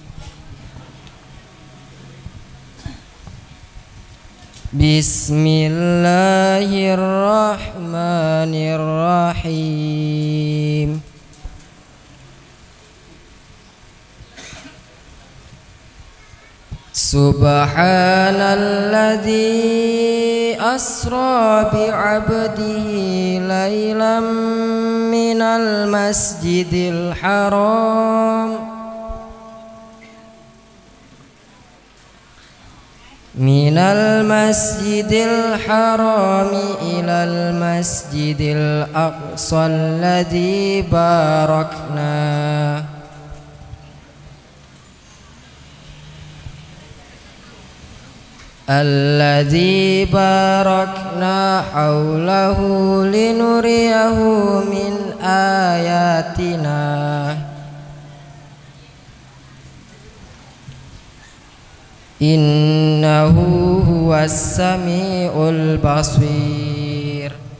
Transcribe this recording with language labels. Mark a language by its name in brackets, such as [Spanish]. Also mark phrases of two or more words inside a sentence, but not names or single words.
[Arabic] بسم الله الرحمن الرحيم. سبحان الذي أسرى بعبده ليلا من المسجد الحرام من المسجد الحرام إلى المسجد الأقصى الذي باركنا الذي باركنا حوله لنريه من آياتنا إنه هو السميع البصير.